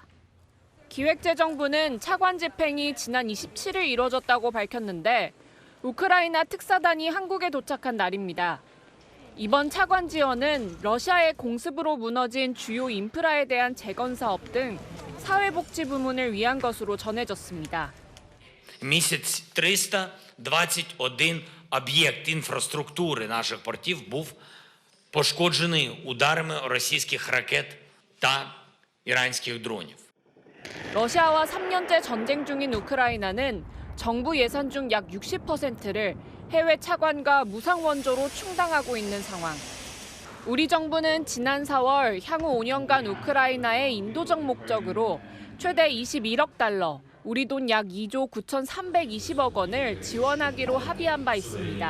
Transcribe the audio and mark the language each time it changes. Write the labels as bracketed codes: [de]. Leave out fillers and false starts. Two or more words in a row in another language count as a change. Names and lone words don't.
[ko] 기획재정부는 차관 집행이 지난 27일 이뤄졌다고 밝혔는데 우크라이나 특사단이 한국에 도착한 날입니다. 이번 차관 지원은 러시아의 공습으로 무너진 주요 인프라에 대한 재건 사업 등 사회복지 부문을 위한 것으로 전해졌습니다. [uk] Місяць 321 об'єкт інфраструктури наших портів був пошкоджений ударами російських ракет та іранських дронів. [ko] 러시아와 3년째 전쟁 중인 우크라이나는 정부 예산 중 약 60%를 해외 차관과 무상 원조로 충당하고 있는 상황. 우리 정부는 지난 4월 향후 5년간 우크라이나의 인도적 목적으로 최대 21억 달러, 우리 돈 약 2조 9,320억 원을 지원하기로 합의한 바 있습니다.